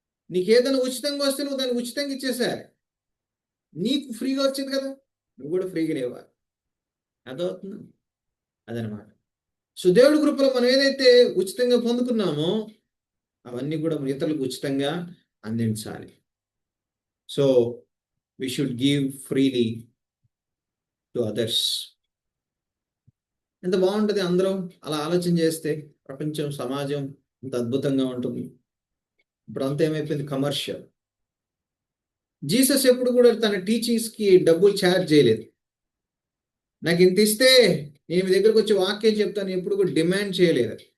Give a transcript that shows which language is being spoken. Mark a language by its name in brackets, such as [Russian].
[Telugu] నీకేదైనా ఉచితంగా వస్తే నువ్వు దాన్ని ఉచితంగా ఇచ్చేసారు. నీకు ఫ్రీగా వచ్చింది కదా, నువ్వు కూడా ఫ్రీగా ఇవ్వాలి. అదవుతుంది, అదనమాట. సో దేవుడి కృపలో మనం ఏదైతే ఉచితంగా పొందుకున్నామో అవన్నీ కూడా ఇతరులకు ఉచితంగా అందించాలి. [English] So we should give freely to others. [Telugu] ఎంత బాగుంటుంది అందరం అలా ఆలోచన చేస్తే, ప్రపంచం, సమాజం ఎంత అద్భుతంగా ఉంటుంది. ఇప్పుడు అంతా ఏమైపోయింది, కమర్షియల్. జీసస్ ఎప్పుడు కూడా తన టీచింగ్స్కి డబ్బులు ఛార్జ్ చేయలేదు. నాకు ఇంత ఇస్తే నేను మీ దగ్గరకు వచ్చి వాక్యం చెప్తాను ఎప్పుడు కూడా డిమాండ్ చేయలేదు.